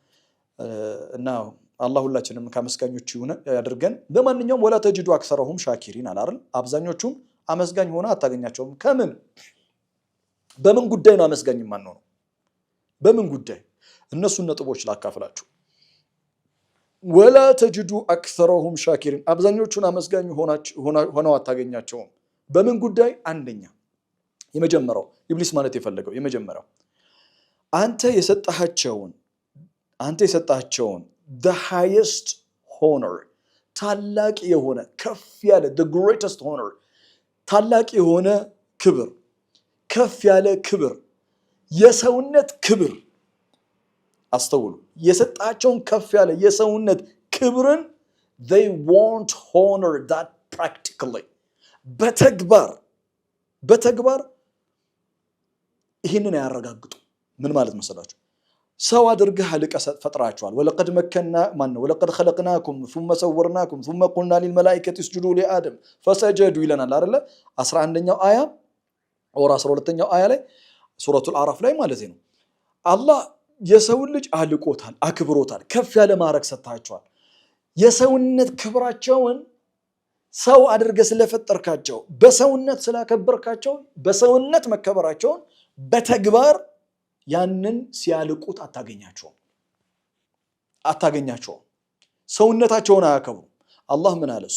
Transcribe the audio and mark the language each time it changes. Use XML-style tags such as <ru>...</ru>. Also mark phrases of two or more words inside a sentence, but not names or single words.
<am>እና አላህ ሁላችንም ከአመስጋኞች ያድርገን ለማንኛውም</am> <ar>ولا تجدوا أكثرهم شاكرين</ar> <am>አላል አብዛኞቹም አመስጋኝ ሆነ አታገኛቸውም ከምን በምን ጉዳይ ነው አመስጋኝ ማን ነው በምን ጉዳይ እነሱን ነጥቦች ላካፍላችሁ</am> <ar>ولا تجدوا اكثرهم شاكرين</ar> <am>አብዛኞቹን አመስጋኝ ሆነው አታገኛቸውም በምን ጉዳይ አንደኛ የመጀመሪያው ኢብሊስ ማለት የፈለገው የመጀመሪያው አንተ የሰጣቸውን</am> <en>the highest honor</en> <am>ታላቅ የሆነ ከፍ ያለ</am> <en>the greatest honor</en> <am>ታላቅ የሆነ ክብር ከፍ ያለ ክብር የሰውነት ክብር አስተውሉ የሰጣቸውን ከፍ ያለ የሰውነት ክብርን</am> <en>they won't honor that practically</en> <am>በተግባር ይህንን ያረጋግጡ ምን ማለት መሰላችሁ ሰው አድርገህ ልቀህ ፈጥራችኋል</am> <ar>ولقد ولقد خلقناكم ثم صورناكم ثم قلنا للملائكه اسجدوا لآدم فسجدوا</ar> <am>ይለናል አይደለ 11ኛው አያ ወራ 12ኛው አያ ላይ ሱረቱል አዕራፍ ላይ ማለት ነው አላህ የሰውን ልጅ አልቆታል፣ አክብሮታል፣ ከፍ ያለ ማዕረግ ሰጥቷቸዋል። የሰውነት ክብራቸውን ሰው አድርገህ ስለፈጠርካቸው በሰውነት ስላከበርካቸው በሰውነት መከበራቸውን በተግባር ያንን ሲያልቁት አታገኛቸውም። ሰውነታቸውን አያከብሩም። አላህ ምን አለ?</am>